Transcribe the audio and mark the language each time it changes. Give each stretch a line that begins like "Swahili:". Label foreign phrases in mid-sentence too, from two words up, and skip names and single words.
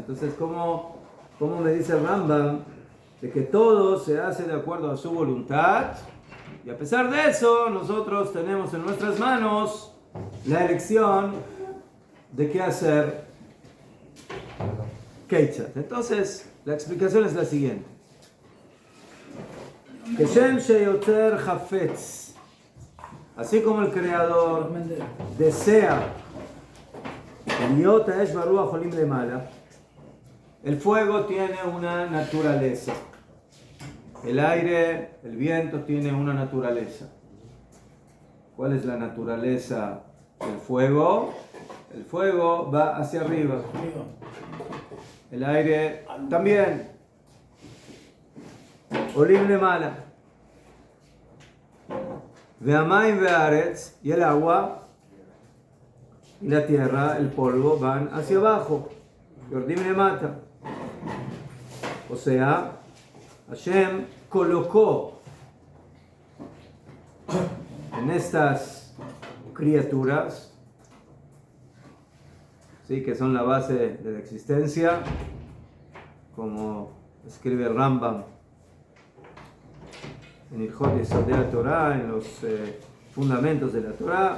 Spanish: Entonces, ¿cómo me dice el Rambam de que todo se hace de acuerdo a su voluntad? Y a pesar de eso, nosotros tenemos en nuestras manos la elección de qué hacer. Keichat. Entonces, la explicación es la siguiente.
Hebrew: כשם שהיוצר חפץ,
Spanish: así como el Creador desea el fuego tiene una naturaleza, el aire, el viento tiene una naturaleza. ¿Cuál es la naturaleza del fuego? El fuego va hacia arriba. El aire también.
Hebrew: עולים למעלה. והמים והארץ,
Spanish: y el agua y la tierra, el polvo, van hacia abajo.
Hebrew: יורדים למטה.
Spanish: O sea, Hashem colocó en estas criaturas, ¿sí?, que son la base de la existencia, como escribe el Rambam en Ilhot Yesod de la Torah, en los fundamentos de la Torah.